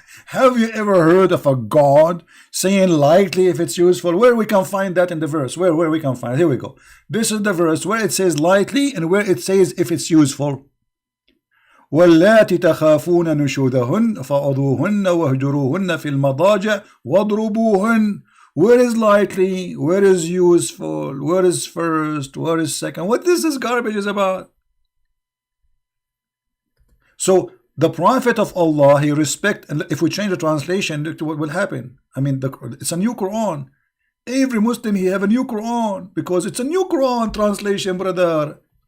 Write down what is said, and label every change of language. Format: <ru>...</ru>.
<en>Have you ever heard of a God saying lightly if it's useful? Where we can find that in the verse? Where we can find it? Here we go. This is the verse where it says lightly and where it says if it's useful.</en> <ar>واللاتي تخافون نشوذهن فعظوهن واهجروهن في المضاجع واضربوهن.</ar> <en>Where is lightly? Where is useful? Where is first? Where is second? What this garbage is about? So The Prophet of Allah, he respect, and if we change the translation, look what will happen. I mean, it's a new Quran. Every Muslim, he have a new Quran, because it's a new Quran translation, brother.</en>